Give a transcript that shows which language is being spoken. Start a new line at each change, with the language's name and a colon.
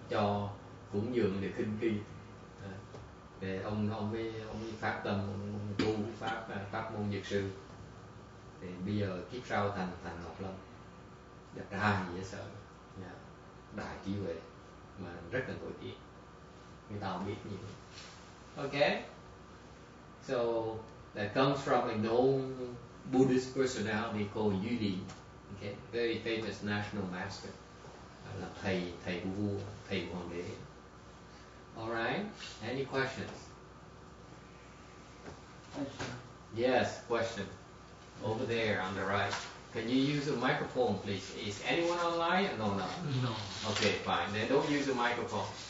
Vietnamese: Cho cúng dường để khinh khi. Để ông mới phát tâm ông tu pháp môn Dược sư. Thì bây giờ kiếp sau thành Ngọc Lâm, đẹp trai dễ sợ, đại trí huệ mà rất là nổi tiếng, người ta không biết nhiều.
English: Okay, so that comes from a known Buddhist personality called Yuli. Okay, very famous national master,
Vietnamese: là thầy của vua, thầy của hoàng đế.
English: All right, any questions? Yes, question. Over there on the right. Can you use a microphone, please? Is anyone online? No. No. Okay, fine. Then don't use a microphone.